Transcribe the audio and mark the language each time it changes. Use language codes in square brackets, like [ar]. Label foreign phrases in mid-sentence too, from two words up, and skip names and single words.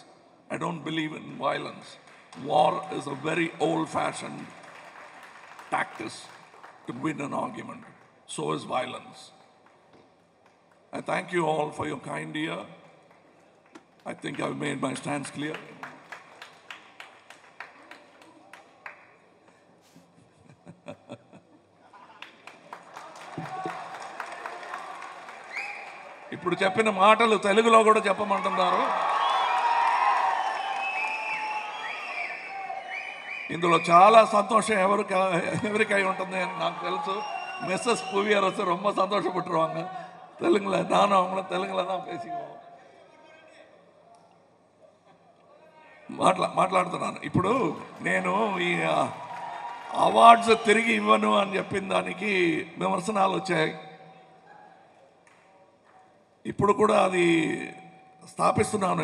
[en] I don't believe in violence. War is a very old-fashioned tactic to win an argument. So is violence. I thank you all for your kind ear. I think I've made my stance clear. [te] ఇప్పుడు చెప్పిన మాటలు తెలుగులో కూడా చెప్పమంటున్నారు. ఇందులో చాలా సంతోషం ఎవరికై ఉంటుంది అని నాకు తెలుసు. [ta] மிஸ்ஸஸ் புவியரசு ரொம்ப சந்தோஷப்பட்டுருவாங்க. தெலுங்குல நானும் அவங்கள தெலுங்குல தான் பேசிக்குவோம். [te] మాట్లాడుతున్నాను. ఇప్పుడు నేను ఈ అవార్డ్స్ తిరిగి ఇవ్వను అని చెప్పిన దానికి విమర్శనాలు వచ్చాయి. ఇప్పుడు కూడా అది స్థాపిస్తున్నాను.